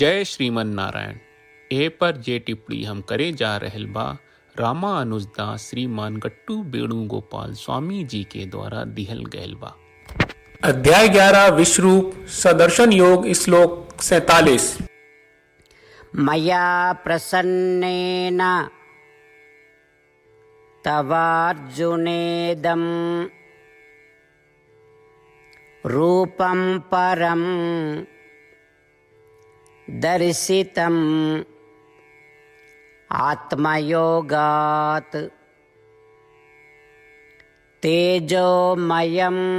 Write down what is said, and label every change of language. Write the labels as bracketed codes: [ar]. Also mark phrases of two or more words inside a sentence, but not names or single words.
[bho] जय श्रीमन नारायण। ए पर जे टिप्पणी हम करे जा रहल बा रामानुजदास श्रीमान गट्टू वेणुगोपाल स्वामी जी के द्वारा दिहल गयल बा। अध्याय 11 विश्वरूप सदर्शन योग श्लोक 47। [sa] मया प्रसन्नेन तवार्जुनेदं रूपं परं दर्शितम् आत्मयोगात् तेजोमयं